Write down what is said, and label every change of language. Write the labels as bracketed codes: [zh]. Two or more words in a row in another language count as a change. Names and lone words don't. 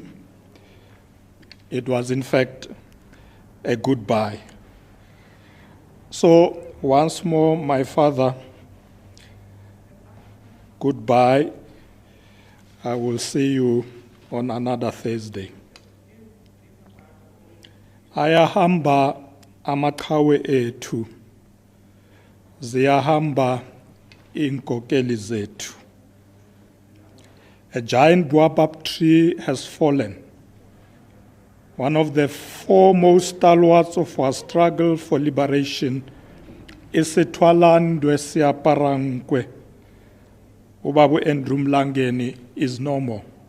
[en] It was, in fact, a goodbye. So, once more, my father, goodbye. I will see you on another Thursday. [xh] Ayahamba amaqhawe ethu, ziyahamba inkokeli zethu. [en] A giant baobab tree has fallen, one of the foremost stalwarts of our struggle for liberation. [xh] Isithwalandwe siaparankwe, Ubabu [en] Andrew Mlangeni is no more.